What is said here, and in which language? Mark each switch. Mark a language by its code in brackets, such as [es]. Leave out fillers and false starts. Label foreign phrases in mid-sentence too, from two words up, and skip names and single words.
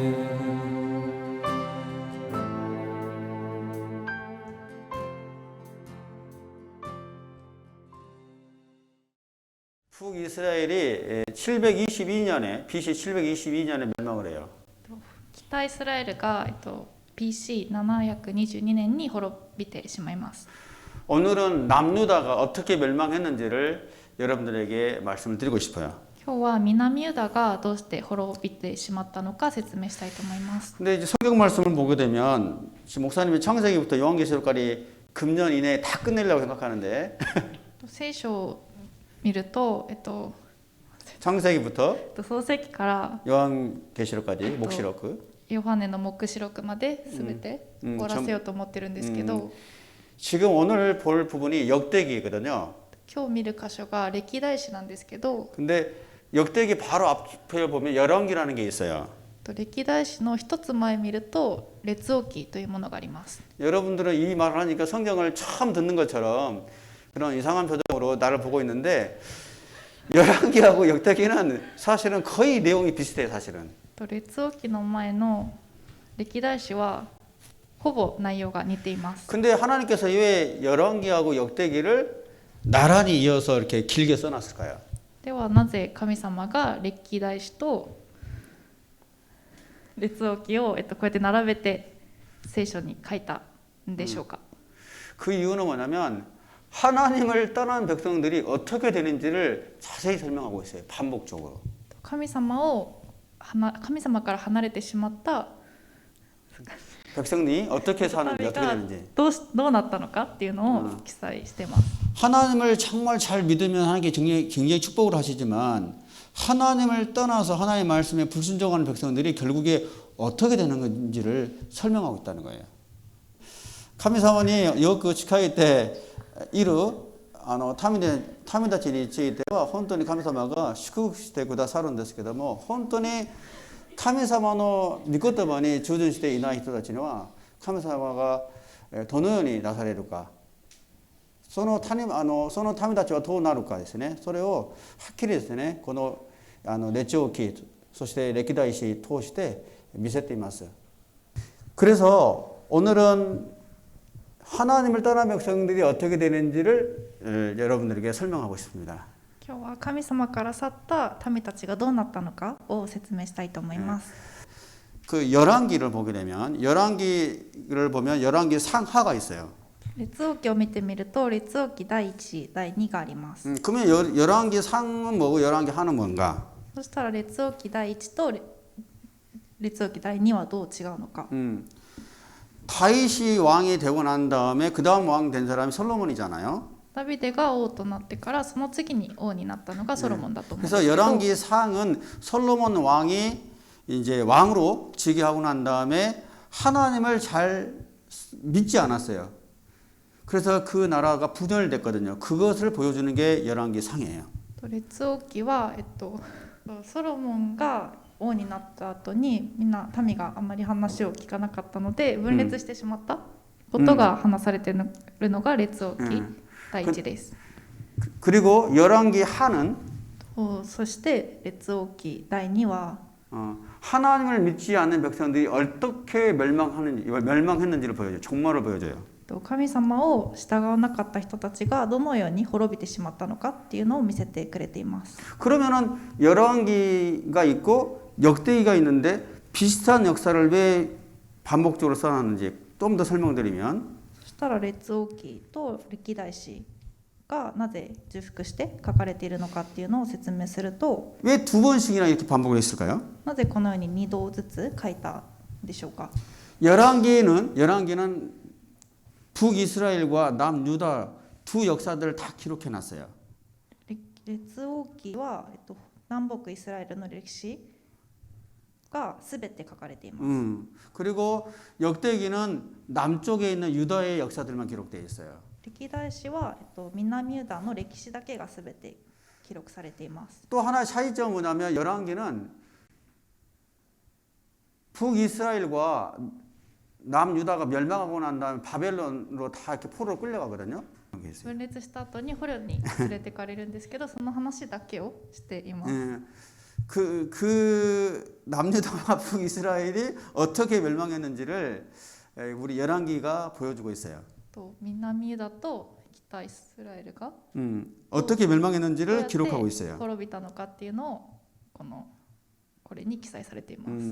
[ko] 북이스라엘이 722년에 BC 722년에 멸망을 해요. [ja] 北イスラエルが、BC722年に滅びてしまいます。 [ko] 오늘은 남유다가 어떻게 멸망했는지를 여러분들에게 말씀을 드리고 싶어요. [ja] 今日は南ユダがどうして滅びてしまったのか説明したいと思います。 [ko] 근데 이제 성경 말씀을 보게 되면 지금 목사님이 창세기부터 요한계시록까지 금년 이내에 다 끝내려고 생각하는데 [ja] 聖書を見ると、 [ko] 창세기부터 [ja] 創世記から [ko] 요한계시록까지 목시록 [ja] ヨハネの黙示録まで全て終わらせようと思ってるんですけど、 [ko] 지금 오늘 볼 부분이 역대기거든요. [ja] 今日見る箇所が歴代史なんですけど、 [ko] 근데 역대기 바로 앞에 보면 열왕기라는 게 있어요. [ja] 歴代史の一つ前見ると列王記というものがあります。 [ko] 여러분들은 이 말을 하니까 성경을 처음 듣는 것처럼 그런 이상한 표정으로 나를 보고 있는데 열왕기하고 역대기는 사실은 거의 내용이 비슷해요, 사실은. [ja] 列王記の前の歴代史はほぼ内容が似ています。 [ko] 근데 하나님께서 왜 열왕기하고 역대기를 나란히 이어서 이렇게 길게 써놨을까요? [ja] ではなぜ神様が歴代史と列王記を、こうやって並べて聖書に書いたんでしょうか。 [ko] 그 이유는 뭐냐면 하나님을 떠난 백성들이 어떻게 되는지를 자세히 설명하고 있어요. 반복적으로. [ja] 神様から離れてしまった [ko] 백성이 어떻게 사는지 어떻게 [ja] が [ko] 되는지. [ja] どうなったのかっていうのを記載してます。 [ko] 하나님을 정말 잘 믿으면 하나님께 굉장히 축복을 하시지만 하나님을 떠나서 하나님의 말씀에 불순종하는 백성들이 결국에 어떻게 되는 건지를 설명하고 있다는 거예요. [ja] 神様によく近いている民たちについては本当に神様が祝福してくださるんですけども、本当に神様の御言葉に従順していない人たちには神様がどのようになされるか、その民たちはどうなるかですね、それをはっきりですね、この列王記そして歴代史通して見せています。 [ko] 그래서 오늘은 하나님을 떠난 백성들이 어떻게 되는지를 여러분들에게 설명하고 싶습니다. [ja] 今日は神様から去った民たちがどうなったのかを説明したいと思います。 [ko] 그 열왕기를 보게 되면 열왕기 상하가 있어요. [ja] 列王記を見てみると列王記第1、第2があります。 [ko] 그러면 열왕기 상은 뭐고 열왕기 하는 뭔가? [ja] そしたら列王記第1と列王記第2はどう違うのか。 [ko] 다윗이 왕이 되고 난 다음에 그 다음 왕 된 사람이 솔로몬이잖아요. [ja] ダビデが王となってからその次に王になったのがソロモンだと思うんです [ko] 그래서 [ja] けど、 [ko] 열왕기 상은 솔로몬 왕이 이제 왕으로 즉위하고 난 다음에 하나님을 잘 믿지 않았어요. 그래서 그 나라가 분열됐거든요. 그것을 보여주는 게 열왕기 상이에요. [ja] 列王記は、ソロモンが王になった後にみんな民があまり話を聞かなかったので分裂してしまったことが話されているのが列王記第1です。 [ko] 그리고 열왕기 하는 [ja] そして列王記第2は [ko] 하나님을 믿지 않는 백성들이 어떻게 멸망했는지를 보여줘요. 종말을 보여줘요. [ja] 神様を従わなかった人たちがどのように滅びてしまったのかっていうのを見せてくれています。 [ko] 그러면은 열왕기가 있고 역대기가 있는데 비슷한 역사를 왜 반복적으로 써놨는지 좀 더 설명드리면, [ja] そしたら列王記と歴代史がなぜ重複して書かれているのかっていうのを説明すると、 [ko] 왜 두 번씩이나 이렇게 반복을 했을까요? [ja] なぜこのように2度ずつ書いたんでしょうか。 [ko] 열왕기는 북이스라엘과 남유다 두 역사들을 다 기록해 놨어요. [ja] 列王記は、南北イスラエルの歴史がすべて書かれています。 [ko] 그리고 역대기는 남쪽에 있는 유다의 역사들만 기록되어 있어요. [ja] 歴代史は、南ユダの歴史だけがすべて記録されています。 [ko] 또 하나의 차이점은 뭐냐면 열왕기는 북이스라엘과 남유다가 멸망하고 난 다음에 바벨론으로 다 이렇게 포로로 끌려가거든요. [ja] 分裂した後に捕虜に連れてかれるんですけど、その話だけをしています。 [ko] 그 남유다와 북이스라엘이 어떻게 멸망했는지를 우리 열왕기가 보여주고 있어요. [ja] と南ユダと北イスラエルが [ko] 어떻게 [ja] どうや [ko] 멸망했는지를 [ja] って [ko] 기록하고 있어요. [ja] 滅びたのかっていうのをこれに記載されています。